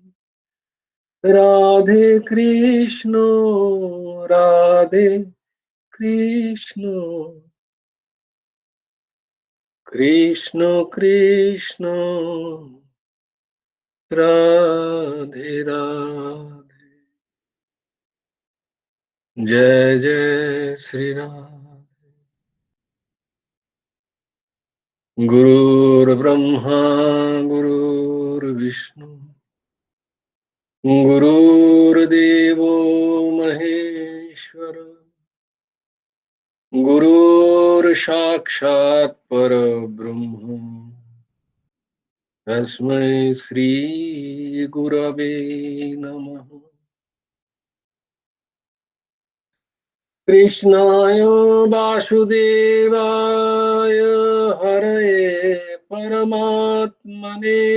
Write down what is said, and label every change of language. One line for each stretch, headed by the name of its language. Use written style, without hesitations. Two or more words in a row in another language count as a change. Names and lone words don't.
Sanskrit: রাধে কৃষ্ণ রাধে কৃষ্ণ কৃষ্ণ কৃষ্ণ রাধে রাধে
Hindi: जय जय श्री राम
Sanskrit: गुरुर्ब्रह्मा गुरुर्विष्णु गुरुर्देवो महेश्वर गुरुर्साक्षात् परब्रह्म तस्मै श्री गुरवे नमः कृष्णाय वासुदेवाय हरये परमात्मने